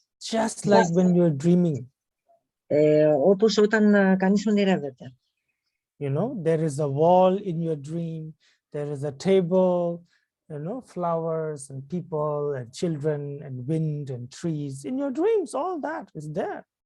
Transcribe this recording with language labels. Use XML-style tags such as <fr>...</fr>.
<en>Just like when you're dreaming.</en> <el>Όπως όταν κανείς ονειρεύεται.</el> <en>You know, there is a wall in your dream, there is a table, you know, flowers and people and children and wind and trees. In your dreams, all that is there.</en>